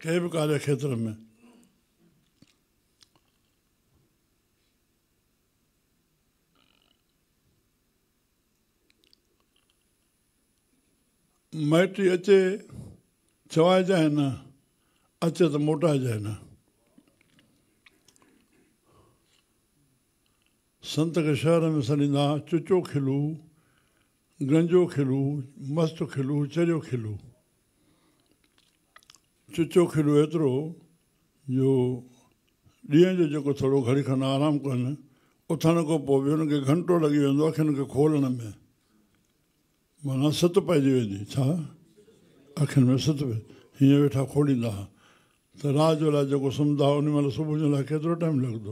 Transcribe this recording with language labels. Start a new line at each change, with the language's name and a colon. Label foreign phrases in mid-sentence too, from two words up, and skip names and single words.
Sindhi: कंहिं बि कार्य खेत्र में। माइटी अचे चवाइजाए न, अचे त मोटाइजाए न। संत खे शहर में सॾींदा चुचो खिलू, गंजो खिलू, मस्त खिलू, चरियो खिलू। चुचो खिलू एतिरो जो ॾींहं जो जेको थोरो घड़ी खनि आराम कनि, उथण खां पोइ बि हुनखे घंटो लॻी वेंदो अखियुनि खे खोलण में, माना सित पइजी वेंदी। छा अखियुनि में सित पए, हीअं वेठा खोलींदा त राति जो लाइ जेको सुम्हंदा उन महिल सुबुह जे लाइ केतिरो टाइम लॻंदो।